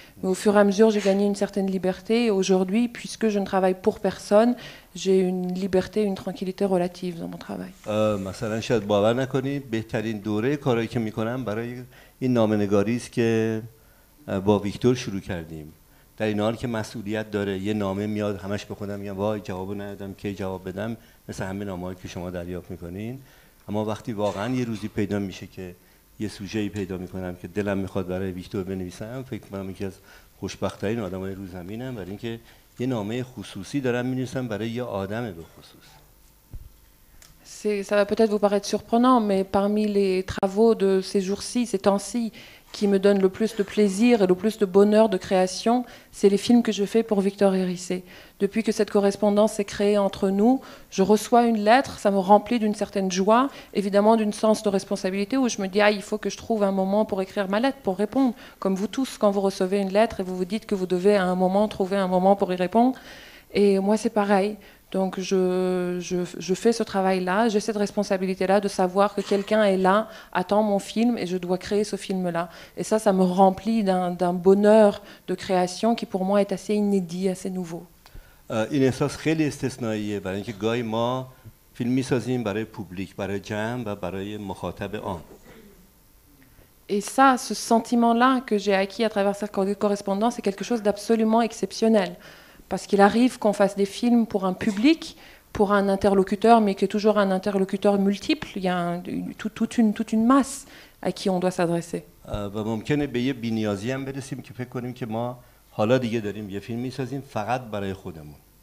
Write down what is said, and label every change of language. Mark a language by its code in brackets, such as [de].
[fr] Mais au fur et à mesure, j'ai gagné une certaine liberté. Et aujourd'hui, puisque je ne travaille pour personne, j'ai une liberté, une tranquillité relative dans mon travail. [fa] مثلا شاید باور نکنید بهترین دوره کاری که میکنم برای این نامه‌نگاری است که با ویکتور شروع کردیم. در این حال که مسئولیت داره، یه نامه میاد همش به خودم میگم وای جواب ندادم کی جواب بدم، مثل همه نامه‌هایی که شما دریافت میکنین. اما وقتی واقعا یه روزی پیدا میشه که یه سوژه‌ای پیدا میکنم که دلم میخواد برای ویکتور بنویسم، فکر کنم یکی از خوشبخت‌ترین آدمای رو زمینم، برای اینکه یه نامه خصوصی دارم می‌نویسم برای یه آدم به خصوص. [fr] Ça va peut-être vous paraître surprenant, mais parmi les travaux de ces jours-ci, ces temps-ci, qui me donnent le plus de plaisir et le plus de bonheur de création, c'est les films que je fais pour Victor Hérissé. Depuis que cette correspondance s'est créée entre nous, je reçois une lettre, ça me remplit d'une certaine joie, évidemment d'une sens de responsabilité où je me dis « Ah, il faut que je trouve un moment pour écrire ma lettre, pour répondre ». Comme vous tous, quand vous recevez une lettre et vous vous dites que vous devez à un moment trouver un moment pour y répondre. Et moi, c'est pareil. Donc je fais ce travail-là, j'ai cette responsabilité-là de savoir que quelqu'un est là, attend mon film et je dois créer ce film-là. Et ça me remplit d'un bonheur de création qui pour moi est assez inédit, assez nouveau. [fa] این احساس خیلی استثنائیه برای اینکه گاهی ما فیلم می‌سازیم برای پوبلیک، برای جمع و برای مخاطب عام. [fr] Et ça, ce sentiment-là que j'ai acquis à travers cette correspondance, c'est quelque chose d'absolument exceptionnel. Parce qu'il arrive qu'on fasse des films pour un public, pour un interlocuteur, mais qui est toujours un interlocuteur multiple. Il y a toute une masse à qui on doit s'adresser. [fa] و ممکنه به یه بی‌نیازی هم برسیم که فکر کنیم که ما حالا دیگه داریم یه فیلم می‌سازیم فقط برای خودمون.